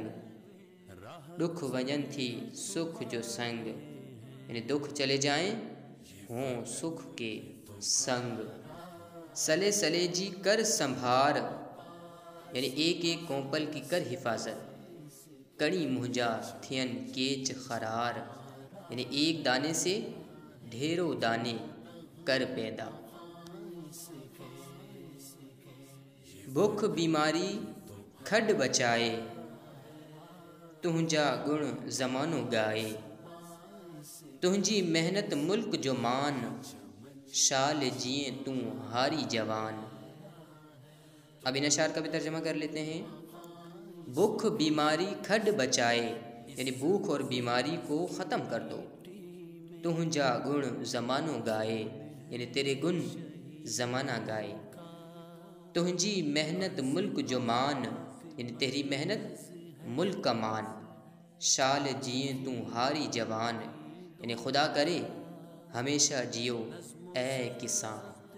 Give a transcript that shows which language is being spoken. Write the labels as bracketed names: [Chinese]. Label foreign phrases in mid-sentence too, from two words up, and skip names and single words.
[Sindhi] दुख वजन थी सुख जो संग [Urdu] यानी दुख चले जाएं हों सुख के संग। [Sindhi] सले सले जी कर संभार [Urdu] यानी एक एक कोंपल की कर हिफाजत। [Sindhi] कड़ी मुंहिंजा थियन केच ख़रार [Urdu] यानी एक दाने से ढेरों दाने कर पैदा। [Sindhi] भुख बीमारी खड बचाए, तुंहिंजा गुण ज़मानो गाए। तुंहिंजी मेहनत मुल्क जो मान, शाल जिए तू हारी जवान। [Urdu] अब इन अशार का भी तर्जमा कर लेते हैं। [Sindhi] भूख बीमारी खड बचाए, [Urdu] यानी भूख और बीमारी को ख़त्म कर दो। [Sindhi] तुंहिंजा गुण ज़मानो गाए, [Urdu] यानी तेरे गुण ज़माना गाए। [Sindhi] तुंहिंजी मेहनत मुल्क जो मान, [Urdu] यानी तेरी मेहनत मुल्क का मान। [Sindhi] शाल जिए तू हारी जवान, [Urdu] यानी खुदा करे हमेशा जियो ए किसान।